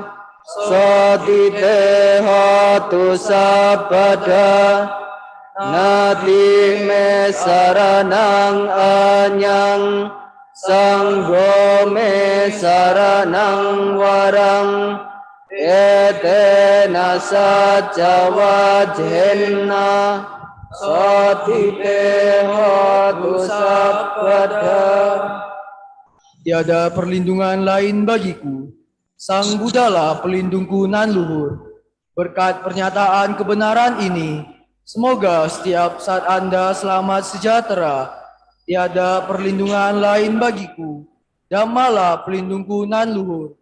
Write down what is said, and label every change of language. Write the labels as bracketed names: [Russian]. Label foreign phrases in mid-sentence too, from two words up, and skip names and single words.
[Pali] Sotite hotu sabada Nati me saranang anyang Sanggo me saranang warang Ete nasa jawa jena Sotite hotu sabada. [Indonesian] Tiada perlindungan lain bagiku. Sang Buddhalah pelindungku nan luhur. Berkat pernyataan kebenaran ini, semoga setiap saat Anda selamat sejahtera. Tiada perlindungan lain bagiku. Dhammalah pelindungku nan luhur.